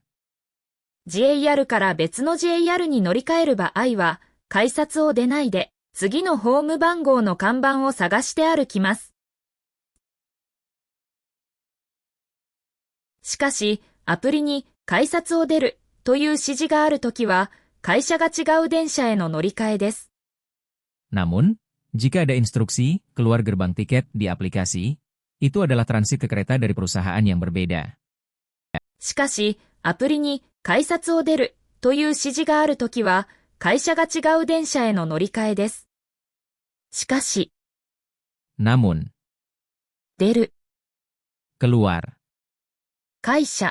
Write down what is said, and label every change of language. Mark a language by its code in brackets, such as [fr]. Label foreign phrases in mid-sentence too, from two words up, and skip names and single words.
[ja] JR から別の JR に乗り換える場合は、改札を出ないで、次のホーム番号の看板を探して歩きます。しかし、アプリに改札を出るという指示があるときは、会社が違う電車への乗り換えです。 [id] Namun, jika ada instruksi keluar gerbang tiket di aplikasi, itu adalah transit ke kereta dari perusahaan yang berbeda. [ja] しかし、アプリに改札を出るという指示があるときは、会社が違う電車への乗り換えです。しかし、 [id] Namun, [ja] 出る、 [id] keluar, [ja] 会社、